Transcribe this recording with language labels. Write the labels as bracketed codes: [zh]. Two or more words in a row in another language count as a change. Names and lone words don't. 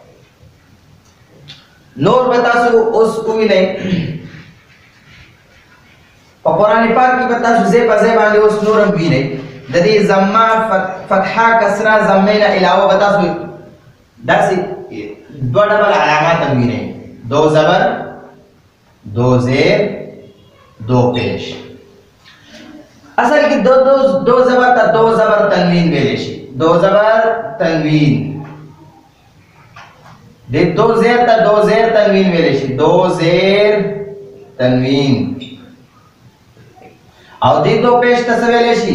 [ps] نور به تاسو اوس ووینئ په قرآن پاک کې به تاسو ځای په ځای باندې اوس نور هم وینئ د دې ضمه فتحه کسره ضمې نه علاوه به تاسو داسې دوه ډول علامات هم وینئ. [fa] دو زبر، دو زیر، دو پیش. [ps] اصل کې [fa] دو زبر [ps] ته [fa] دو زبر تنوین [ps] ویلی شي. [fa] دو زبر تنوین. [ps] د [fa] دو زیر [ps] ته [fa] دو زیر تنوین [ps] ویلی شي. [fa] دو زیر تنوین. [ps] او د [fa] دو پیش [ps] ته څه ویلی شي؟